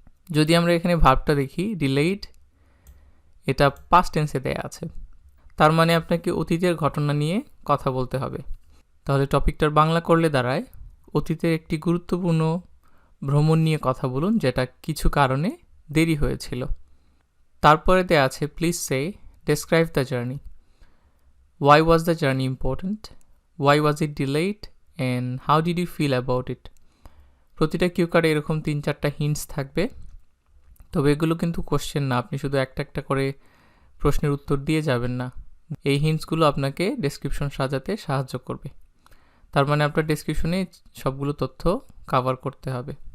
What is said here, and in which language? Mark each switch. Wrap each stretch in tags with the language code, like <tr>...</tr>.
<bn>যদি আমরা এখানে ভার্বটা দেখি ডিলেইড, এটা পাস্ট টেন্সে দেয়া আছে, তার মানে আপনাকে অতীতের ঘটনা নিয়ে কথা বলতে হবে। তাহলে টপিকটার বাংলা করলে দাঁড়ায় অতীতের একটি গুরুত্বপূর্ণ ভ্রমণ নিয়ে কথা বলুন যেটা কিছু কারণে দেরি হয়েছিল। তারপরে দেয়া আছে</bn> <en>Please say describe the journey. Why was the journey important? Why was it delayed? And how did you feel about it?</en> <bn>প্রতিটা কিউ কার্ডে এরকম 3-4টা হিন্টস থাকবে, তবে এগুলো কিন্তু কোশ্চেন না, আপনি শুধু একটা একটা করে প্রশ্নের উত্তর দিয়ে যাবেন না। এই হিন্টসগুলো আপনাকে ডেসক্রিপশন সাজাতে সাহায্য করবে, তার মানে আপনার ডেসক্রিপশনে সবগুলো তথ্য কভার করতে হবে।</bn>